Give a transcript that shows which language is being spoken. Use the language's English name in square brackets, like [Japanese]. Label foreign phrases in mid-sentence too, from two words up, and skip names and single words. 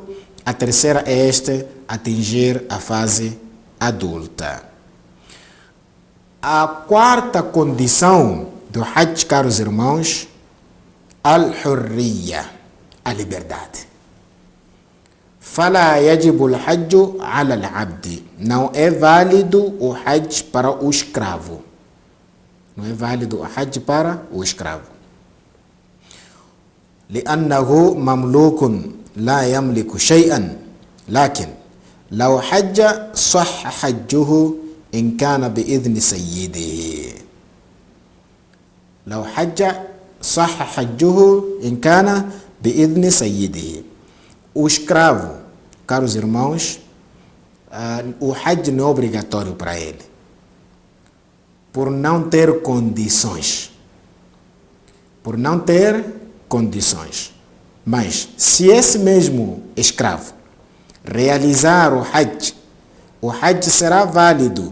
[Portuguese] A terceira é atingir a fase adulta. A quarta condição do Hajj, caros irmãos, al-hurriya, a liberdade. [Arabic] فلا يجب الحج على العبد. [Portuguese] Não é válido o Hajj para o escravo. Não é válido o Hajj para o escravo. [Arabic] لأنه مملوك لا يملك شيئا لكن لو حج صح حجه إن كان بإذن سيده. لو حج صح حجه إن كان بإذن سيده. [Portuguese] O escravo, caros irmãos, o Hajj não é obrigatório para ele, por não ter condições. Por não ter condições. Mas, se esse mesmo escravo realizar o Hajj será válido.